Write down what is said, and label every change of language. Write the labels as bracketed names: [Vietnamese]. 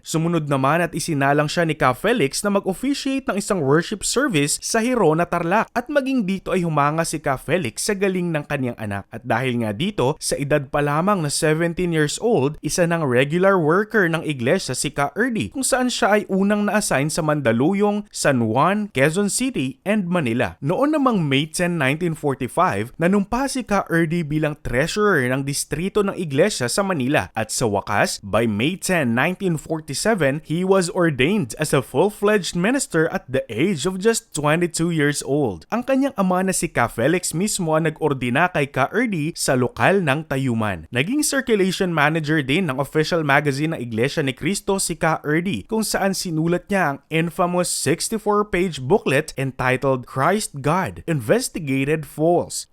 [Filipino] Sumunod naman at isinalang siya ni Ka Felix na mag-officiate ng isang worship service sa Hirona, Tarlac at maging dito ay humanga si Ka Felix sa galing ng kanyang anak. At dahil nga dito, sa edad pa lamang na 17 years old, isa ng regular worker ng iglesia si Ka Erdi kung saan siya ay unang na-assign sa Mandaluyong, San Juan, Quezon City, and Manila. Noon namang May 10, 1945, nanumpa si Ka Erdi bilang treasurer ng distrito ng iglesia sa Manila at sa wakas, [English] by May 10, 1947, he was ordained as a full-fledged minister at the age of just 22 years old. [Filipino] Ang kanyang ama na si Ka Felix mismo ang nag-ordina kay Ka Erdi sa lokal ng tayuman. Naging circulation manager manager din ng official magazine ng Iglesia ni Cristo si Ka Erdi, kung saan sinulat niya ang infamous 64-page booklet entitled Christ God, Investigated False.